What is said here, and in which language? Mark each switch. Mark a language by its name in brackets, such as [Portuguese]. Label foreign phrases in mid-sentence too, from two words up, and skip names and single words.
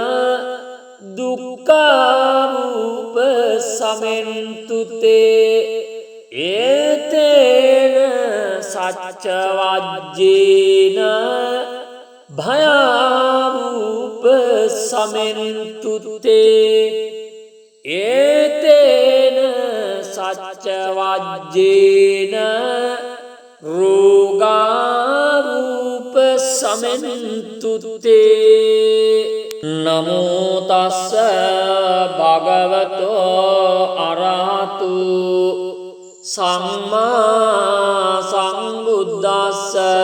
[Pali] දුක්ඛාරූප සමෙන්තුතේ ඒතේන සච්ච වජ්ජේන භයාරූප සමෙන්තුතේ ඒතේන සච්ච වජ්ජේන රෝගාරූප සමෙන්තුතේ නමෝ තස්ස භගවතෝ අරහතු සම්මා සම්බුද්දස්ස